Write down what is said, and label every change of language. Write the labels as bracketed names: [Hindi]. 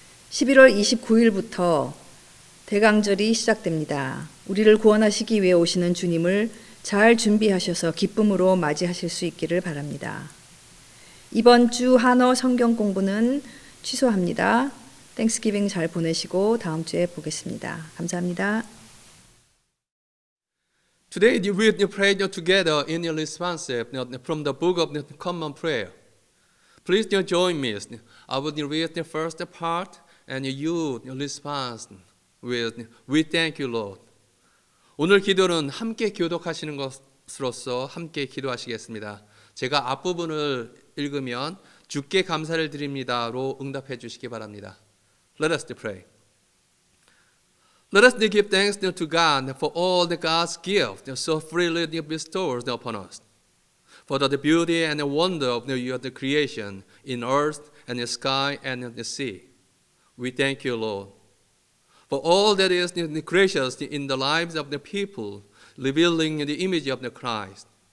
[Korean] 11월 29일부터 대강절이 시작됩니다. 우리를 구원하시기 위해 오시는 주님을 잘 준비하셔서 기쁨으로 맞이하실 수 있기를 바랍니다. 이번 주 한어 성경 공부는 취소합니다. 땡스기빙 잘 보내시고 다음 주에 보겠습니다. 감사합니다. [English] Today we pray together in your response from the book of the Common Prayer. Please join me. I will read the first part and you respond with "We thank you, Lord." [Korean] 오늘 기도는 함께 교독하시는 것으로서 함께 기도하시겠습니다. 제가 앞부분을 읽으면 주께 감사를 드립니다로 응답해 주시기 바랍니다. [English] Let us pray. Let us give thanks to God for all that God's gift so freely bestows upon us, for the beauty and the wonder of your creation in earth and the sky and the sea. We thank you, Lord, for all that is gracious in the lives of the people, revealing the image of the Christ.